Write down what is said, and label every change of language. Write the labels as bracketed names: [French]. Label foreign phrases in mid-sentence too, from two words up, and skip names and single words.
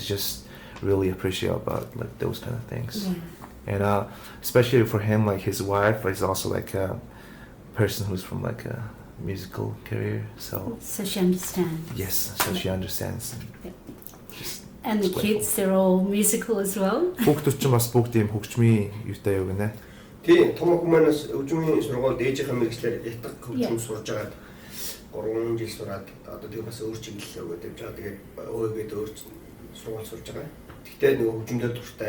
[English] he's just really appreciative about like those kind of things. Yeah. And especially for him, like his wife is also like a person who's from like a musical career. So she understands. yes, so she understands. Yeah. Just And the kids, they're all musical as well. [Mongolian] Хүүхдүүд ч бас бүгд ийм хөгжмийн юутай юу гинэ. Тийм, том хүмүүнээс хөгжмийн сургуульд ээжийнхээ мэргэжлэр ятг хөгжим сурж агаад 3 жил сураад одоо тийм бас өөр чиглэл өгөөд явж байгаа. Тэгээд өөгээд өөр сургууль сурж байгаа. Гэхдээ нөгөө хөгжмөд дуртай.